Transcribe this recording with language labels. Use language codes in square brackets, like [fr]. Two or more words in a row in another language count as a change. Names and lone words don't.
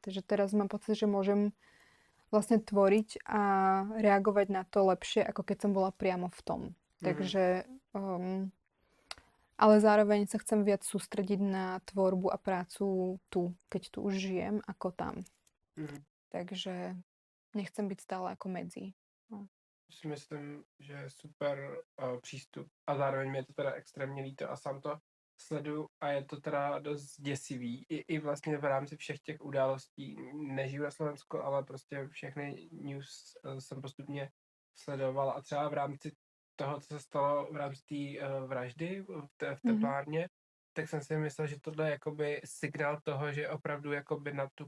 [sk] Že teraz mám pocit, že môžem vlastne tvoriť a reagovať na to lepšie, ako keď som bola priamo v tom. Takže... ale zároveň sa chcem viac sústrediť na tvorbu a prácu tu, keď tu už žijem, ako tam. Takže nechcem byť stále ako medzi. No. [cs] Si myslím, že je super přístup a zároveň mi je to teda extrémně líto a sám to sleduju a je to teda dost děsivý. I vlastně v rámci všech těch událostí, nežiju na Slovensku, ale prostě všechny news jsem postupně sledoval a třeba v rámci toho, co se stalo v rámci té vraždy v teplárně, tak jsem si myslel, že tohle je jakoby signál toho, že opravdu jakoby na tu